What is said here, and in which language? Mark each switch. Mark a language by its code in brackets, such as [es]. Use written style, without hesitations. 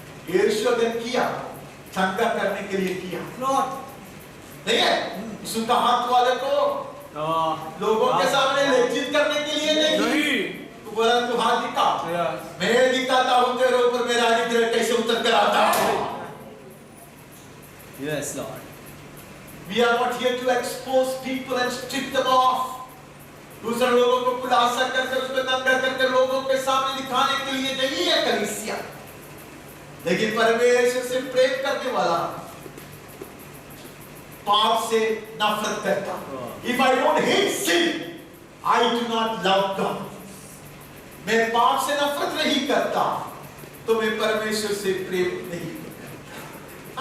[hi] यीशु ने किया, शंका करने के लिए किया, नहीं है, यीशु का हाथ वाले को लोगों के सामने लज्जित करने के लिए नहीं, तू बोला तू हाथ दिखा, मैं दिखाता हूं तेरे ऊपर मेरा अनुग्रह कैसे उतर कर आता है। [en] Yes, Lord. We are not here to expose people and strip them off. [hi] दूसरे लोगों को खुलासा करके उसको नंगा करके लोगों के सामने दिखाने के लिए नहीं है कलीसिया, लेकिन परमेश्वर से प्रेम करने वाला, पाप से नफरत करता। [en] If I don't hate sin, I do not love God. [hi] मैं पाप से नफरत नहीं करता तो मैं परमेश्वर से प्रेम नहीं करता।